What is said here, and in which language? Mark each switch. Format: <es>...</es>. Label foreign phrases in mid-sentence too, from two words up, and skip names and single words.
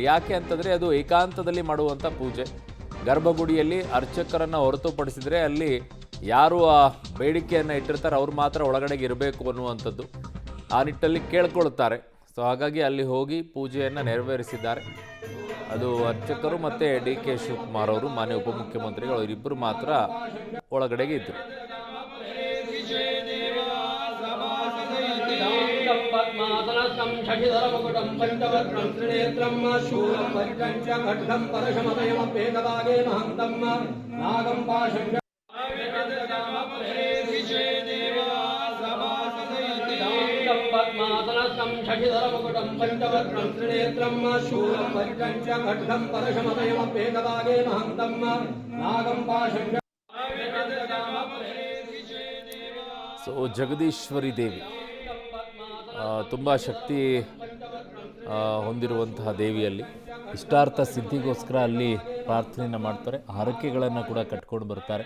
<kn>ಯಾಕೆ ಅಂತಂದರೆ ಅದು ಏಕಾಂತದಲ್ಲಿ ಮಾಡುವಂಥ ಪೂಜೆ. ಗರ್ಭಗುಡಿಯಲ್ಲಿ ಅರ್ಚಕರನ್ನು ಹೊರತುಪಡಿಸಿದರೆ ಅಲ್ಲಿ ಯಾರು ಆ ಬೇಡಿಕೆಯನ್ನು ಇಟ್ಟಿರ್ತಾರೆ ಅವ್ರು ಮಾತ್ರ ಒಳಗಡೆಗೆ ಇರಬೇಕು ಅನ್ನುವಂಥದ್ದು ಆ ನಿಟ್ಟಲ್ಲಿ ಕೇಳ್ಕೊಳ್ತಾರೆ. ಸೊ ಹಾಗಾಗಿ ಅಲ್ಲಿ ಹೋಗಿ ಪೂಜೆಯನ್ನು ನೆರವೇರಿಸಿದ್ದಾರೆ. ಅದು ಅರ್ಚಕರು ಮತ್ತು ಡಿ ಕೆ ಶಿವಕುಮಾರ್ ಅವರು, ಮಾನ್ಯ ಉಪಮುಖ್ಯಮಂತ್ರಿಗಳು, ಇವರಿಬ್ಬರು ಮಾತ್ರ ಒಳಗಡೆಗೆ ಇದ್ದರು.</kn> <sa>पद्मासनस्थं शशिधरमुकुटं पञ्चवक्त्रं त्रिनेत्रं शूलं परिकञ्च खड्गं परशमतयमभेदभागे महन्तं नागं पाशं पद्मासनस्थं शशिधरमुकुटं पञ्चवक्त्रं त्रिनेत्रं शूलं परिकञ्च खड्गं परशमतयमभेदभागे महन्तं नागं पाशं.</sa> <kn>ಸೊ ಜಗದೀಶ್ವರಿ ದೇವಿ ತುಂಬ ಶಕ್ತಿ ಹೊಂದಿರುವಂತಹ ದೇವಿಯಲ್ಲಿ ಇಷ್ಟಾರ್ಥ ಸಿದ್ಧಿಗೋಸ್ಕರ ಅಲ್ಲಿ ಪ್ರಾರ್ಥನೆಯನ್ನು ಮಾಡ್ತಾರೆ. ಹರಕೆಗಳನ್ನು ಕೂಡ ಕಟ್ಕೊಂಡು ಬರ್ತಾರೆ.</kn>